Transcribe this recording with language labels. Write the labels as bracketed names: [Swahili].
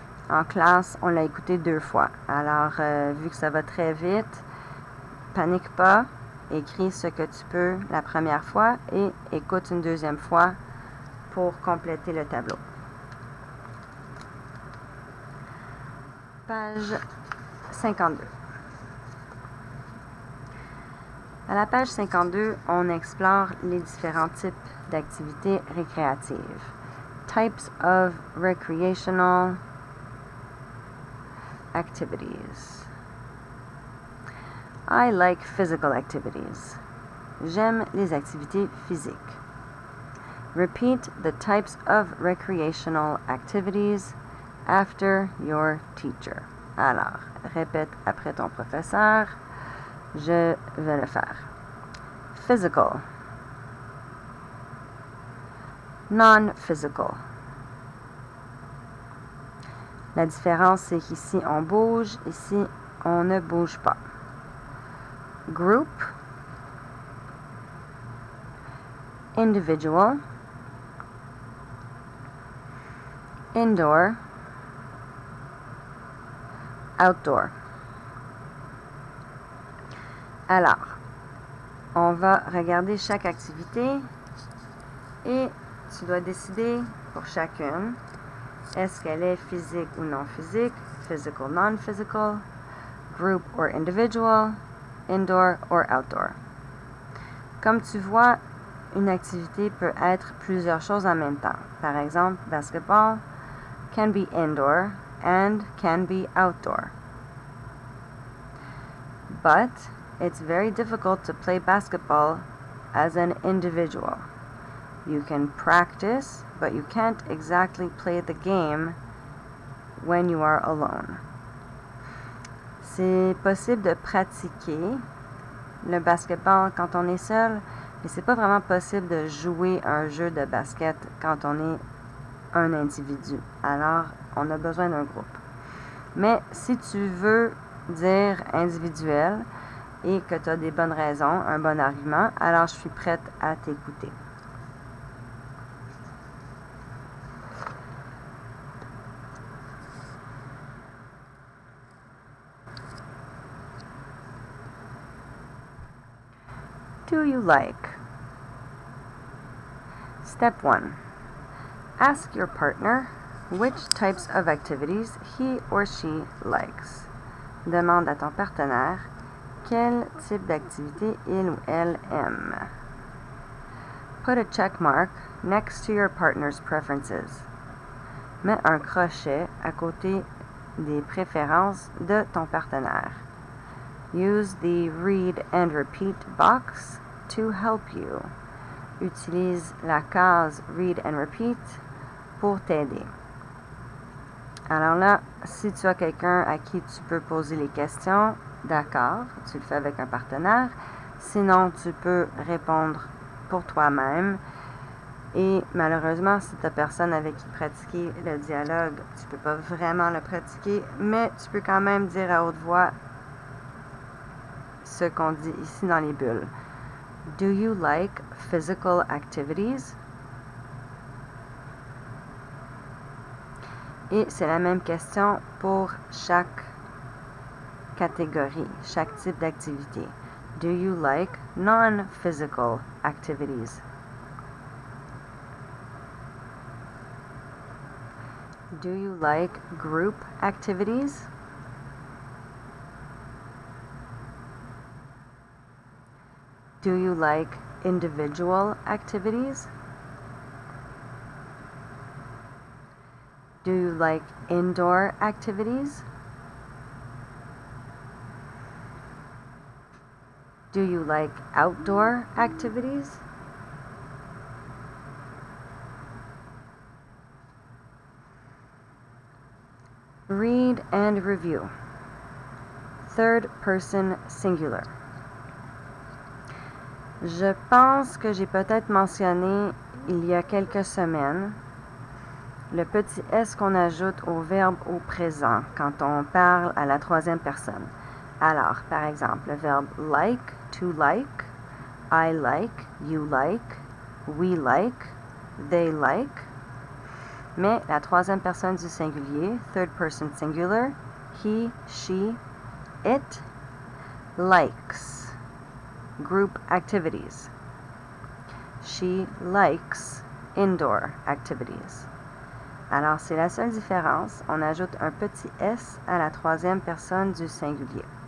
[French] En classe, on l'a écouté 2 fois. Alors, vu que ça va très vite, panique pas, écris ce que tu peux la première fois et écoute une deuxième fois pour compléter le tableau. Page 52. À la page 52, on explore les différents types d'activités récréatives. [English] Types of recreational activities. I like physical activities. [French] J'aime les activités physiques. [English] Repeat the types of recreational activities after your teacher. [French] Alors, répète après ton professeur. Je vais le faire. [English] Physical. Non-physical. [French] La différence, c'est qu'ici, on bouge. Ici, on ne bouge pas. [English] Group. Individual. Indoor. Outdoor. [French] Alors, on va regarder chaque activité et tu dois décider pour chacune, est-ce qu'elle est physique ou non physique, [English] physical, non-physical, group or individual, [French] indoor or outdoor. Comme tu vois, une activité peut être plusieurs choses en même temps. Par exemple, [English] basketball can be indoor and can be outdoor. But it's very difficult to play basketball as an individual. You can practice, but you can't exactly play the game when you are alone. [French] C'est possible de pratiquer le basketball quand on est seul, mais c'est pas vraiment possible de jouer un jeu de basket quand on est un individu. Alors, on a besoin d'un groupe. Mais si tu veux dire individuel et que tu as des bonnes raisons, un bon argument, alors je suis prête à t'écouter. [English] Do you like? Step 1. Ask your partner which types of activities he or she likes. [French] Demande à ton partenaire quel type d'activité il ou elle aime. [English] Put a check mark next to your partner's preferences. [French] Mets un crochet à côté des préférences de ton partenaire. [English] Use the read and repeat box to help you. [French] Utilise la case [English] read and repeat [French] pour t'aider. Alors là, si tu as quelqu'un à qui tu peux poser les questions, d'accord, tu le fais avec un partenaire. Sinon, tu peux répondre pour toi-même. Et malheureusement, si tu n'as personne avec qui pratiquer le dialogue, tu ne peux pas vraiment le pratiquer, mais tu peux quand même dire à haute voix ce qu'on dit ici dans les bulles. [English] Do you like physical activities? [French] Et c'est la même question pour chaque catégorie, chaque type d'activité. [English] Do you like non-physical activities? Do you like group activities? Do you like individual activities? Do you like indoor activities? Do you like outdoor activities? Read and review. Third person singular. [French] Je pense que j'ai peut-être mentionné il y a quelques semaines le petit S qu'on ajoute au verbe au présent quand on parle à la troisième personne. Alors, par exemple, le verbe [English] like, to like, I like, you like, we like, they like. [French] Mais la troisième personne du singulier, [English] third person singular, he, she, it, likes. Group activities. She likes indoor activities. [French] Alors, c'est la seule différence. On ajoute un petit S à la troisième personne du singulier.